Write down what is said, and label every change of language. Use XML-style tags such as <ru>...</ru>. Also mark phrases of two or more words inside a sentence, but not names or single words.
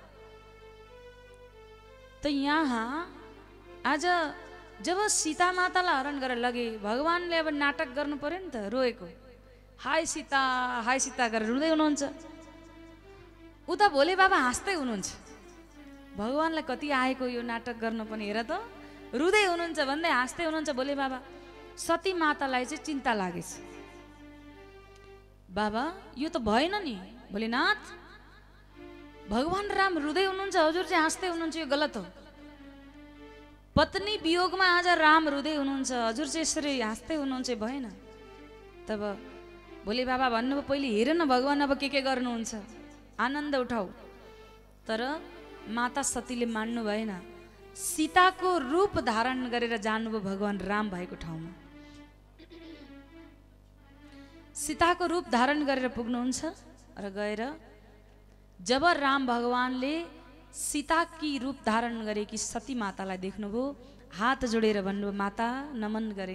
<ne>त यहाँ आज जब सीता मातालाई हरण गरेर लगे, भगवानले अब नाटक गर्नु पर्यो नि त, रोएको हाय सीता गरेर रुँदै हुनुहुन्छ। उता भोले बाबा हाँस्दै हुनुहुन्छ। भगवानलाई कति आएको यो नाटक गर्न पनि, हेर त रुँदै हुनुहुन्छ भन्दै हाँस्दै हुनुहुन्छ भोले बाबा। सती मातालाई चाहिँ चिन्ता लागेछ, बाबा यो त भएन नि भोलेनाथ, भगवान राम रुँदै हुनुहुन्छ, हजुर चाहिँ हाँस्दै हुनुहुन्छ, यो गलत हो। पत्नी वियोगमा आज राम रुँदै हुनुहुन्छ, हजुर चाहिँ यसरी हाँस्दै हुनुहुन्छ, भएन। तब भोले बाबा भन्नुभयो पहिले हेर न भगवान अब के गर्नुहुन्छ, आनन्द उठाऊ। तर माता सतीले मान्नु भएन। सीताको रूप धारण गरेर जानुभयो भगवान राम भएको ठाउँमा। सीताको रूप धारण गरेर पुग्नुहुन्छ र गएर जब राम भगवानले सीताकी रूप धारण गरेकी सती मातालाई देख्नुभयो, हात जोडेर भन्नुभयो माता नमन गरे।</ne>